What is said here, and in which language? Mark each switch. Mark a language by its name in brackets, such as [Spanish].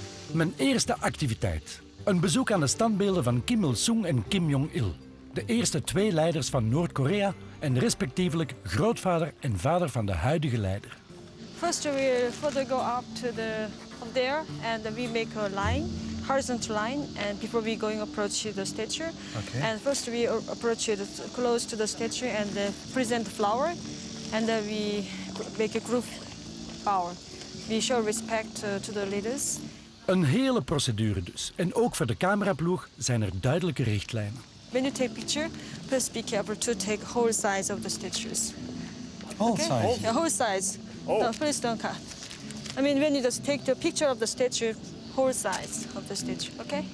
[Dutch] Mijn eerste activiteit. Een bezoek aan de standbeelden van Kim Il-sung en Kim Jong-il. De eerste 2 leiders van Noord-Korea en respectievelijk grootvader en vader van de huidige leider. [English] First we further go up there and we make a line, horizontal line, and before we going approach the statue. Okay. And first we approach it close to the statue and present the flower, and then we make a group bow. We show respect to the leaders. [Dutch] Een hele procedure dus. En ook voor de cameraploeg zijn er duidelijke richtlijnen. [English] When you take picture, please be careful to take whole size of the statues. Whole size. Yeah, whole size. No, please don't cut. I mean, when you just take the picture of the statue, whole size of the statue, okay?